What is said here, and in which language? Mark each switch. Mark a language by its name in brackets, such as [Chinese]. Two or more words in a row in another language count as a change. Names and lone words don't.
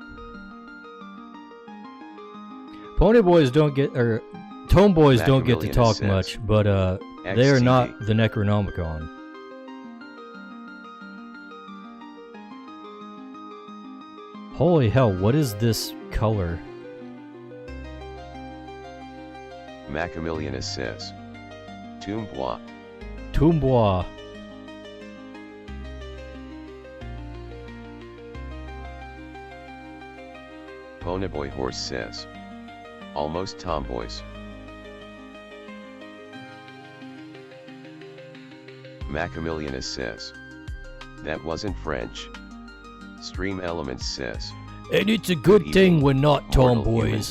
[English] Ponyboys don't get, or Tomeboys don't get to talk much, but they are not the Necronomicon. Holy hell, what is this color? Macamillion says. Toombois. Toombois. Ponyboy Horse says. Almost tomboys. Macamillion says. That wasn't French. Stream Elements says. And it's a good thing we're not tomboys.